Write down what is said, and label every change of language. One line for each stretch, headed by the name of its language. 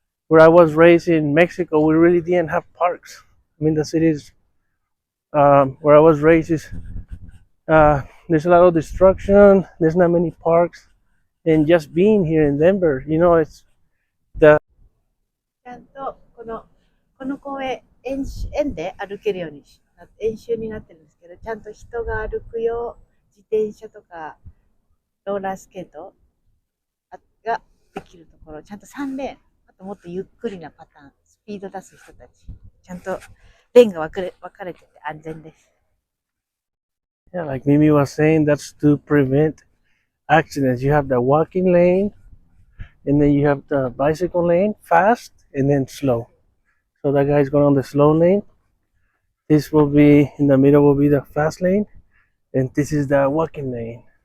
English: where I was raised in Mexico, we really didn't have parks. I mean, the cities where I was raised is there's a lot of destruction. There's not many parks, and just being here in Denver, it's the
Japanese: ちゃんとこの公園円で歩けるように円周になってるんですけど、ちゃんと人が歩くよう、自転車とかローラースケートができるところ、ちゃんと3レーン、あともっとゆっくりなパターン、スピード出す人たち、ちゃんとレーンが分かれてて安全です。
English: yeah, like Mimi was saying, that's to prevent accidents. You have the walking lane, and then you have the bicycle lane, fast and then slow. So that guy's going on the slow lane. This will be in the middle will be the fast lane, and this is the walking lane.